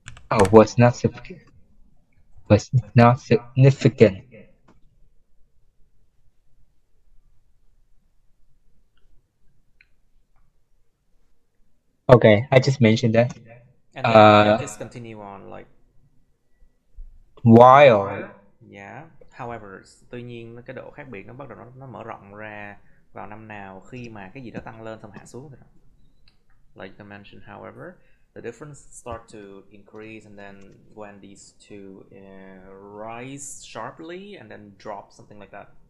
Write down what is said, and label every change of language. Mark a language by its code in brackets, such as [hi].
[en] Oh, was not significant. Was not significant. Okay, I just mentioned that. And then just continue on like. While. Yeah. [vi] However, tuy nhiên cái độ khác biệt nó bắt đầu nó mở rộng ra vào năm nào khi mà cái gì đó tăng lên xong hạ xuống rồi. [en] Like I mentioned, however, the difference start to increase, and then when these two rise sharply and then drop, something like that.